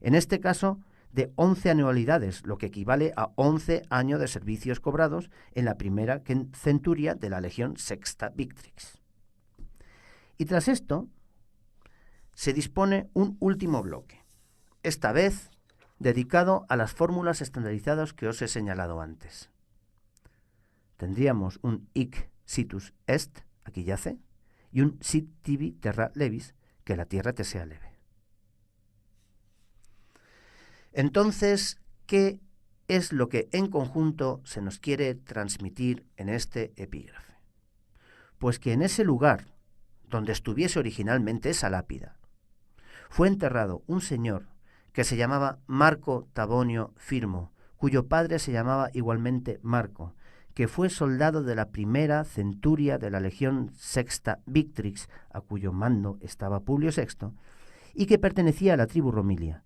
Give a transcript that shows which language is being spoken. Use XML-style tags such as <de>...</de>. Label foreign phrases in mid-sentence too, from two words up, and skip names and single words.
<es>En este caso, de 11 anualidades, lo que equivale a 11 años de servicios cobrados en la primera centuria de la Legión Sexta Victrix. Y tras esto, se dispone un último bloque, esta vez dedicado a las fórmulas estandarizadas que os he señalado antes. Tendríamos un</es> <la>hic situs est,</la> <es>aquí yace, y un</es> <la>sit tibi terra levis,</la> <es>que la tierra te sea leve. Entonces, ¿qué es lo que en conjunto se nos quiere transmitir en este epígrafe? Pues que en ese lugar donde estuviese originalmente esa lápida, fue enterrado un señor que se llamaba Marco Tabonio Firmo, cuyo padre se llamaba igualmente Marco, que fue soldado de la primera centuria de la Legión Sexta Victrix, a cuyo mando estaba Publio VI, y que pertenecía a la tribu Romilia.</es>